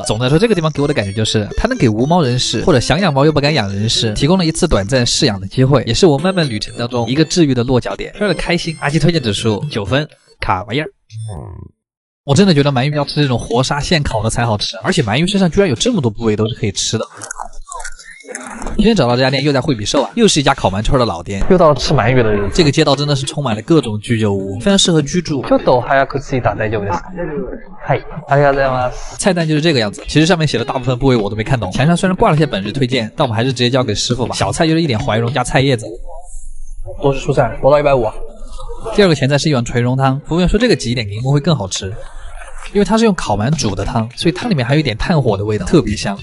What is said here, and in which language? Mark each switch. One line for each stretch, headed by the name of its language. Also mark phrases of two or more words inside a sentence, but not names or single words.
Chinese: 总的来说，这个地方给我的感觉就是它能给无猫人士或者想养猫又不敢养人士提供了一次短暂试养的机会，也是我漫漫旅程当中一个治愈的落脚点。非常的开心，阿基推荐指数9分，卡玩意儿。我真的觉得鳗鱼要吃这种活杀现烤的才好吃，而且鳗鱼身上居然有这么多部位都是可以吃的。今天找到这家店又在惠比寿啊，又是一家烤鳗串的老店，又到了吃鳗鱼的日子。这个街道真的是充满了各种居酒屋，非常适合居住。
Japanese: ちょっと早く着いた大丈夫です。はい、ありがとうございます。
Chinese: 菜单就是这个样子，其实上面写的大部分部位我都没看懂，墙上虽然挂了些本日推荐，但我们还是直接交给师傅吧。小菜就是一点怀蓉加菜叶子，多是蔬菜，多到150。第二个前菜是一碗垂蓉汤，服务员说这个挤一点柠檬会更好吃。因为它是用烤鳗煮的汤，所以汤里面还有一点炭火的味道，特别香。